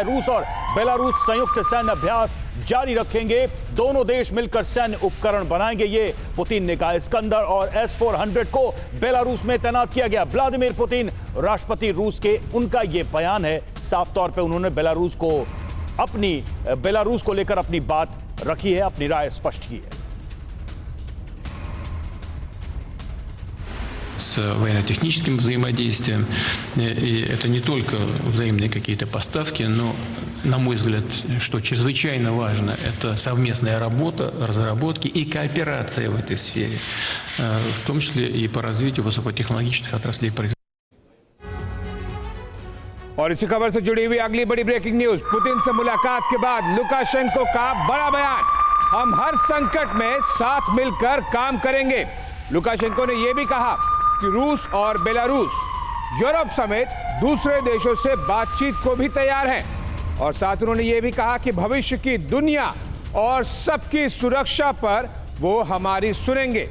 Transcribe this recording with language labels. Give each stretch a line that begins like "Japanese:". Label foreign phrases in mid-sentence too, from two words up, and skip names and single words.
Hindi: रूस और बेलारूस संयुक्त सैन्य अभ्यास जारी रखेंगे, दोनों देश मिलकर सैन्य उपकरण बनाएंगे, ये पुतिन ने कहा। इस्कंदर और S-400 को बेलारूस में तैनात किया गया। व्लादिमीर पुतिन राष्ट्रपति रूस के, उनका यह बयान है। साफ तौर पे उन्होंने बेलारूस को लेकर अपनी बात रखी है, अपनी राय स्पष्ट की है।
Russian: С военно-техническим взаимодействием. И это не только взаимные какие-то поставки, но, на мой взгляд, что чрезвычайно важно, это совместная работа, разработки и кооперация в этой сфере, в том числе и по развитию высокотехнологичных отраслей производства.
Hindi: और इसी खबर से जुड़ी हुई अगली बड़ी
English: breaking news,
Hindi: पुतिन से मुलाकात के बाद लुकाशेंको का बड़ा बयान, हम हर संकट में साथ मिलकर काम करेंगे। लुकाशेंको ने यह भी कहा कि रूस और बेलारूस यूरोप समेत दूसरे देशों से बातचीत को भी तैयार हैं और साथ उन्होंने यह भी कहा कि भविष्य की दुनिया और सबकी सुरक्षा पर वो हमारी सुनेंगे।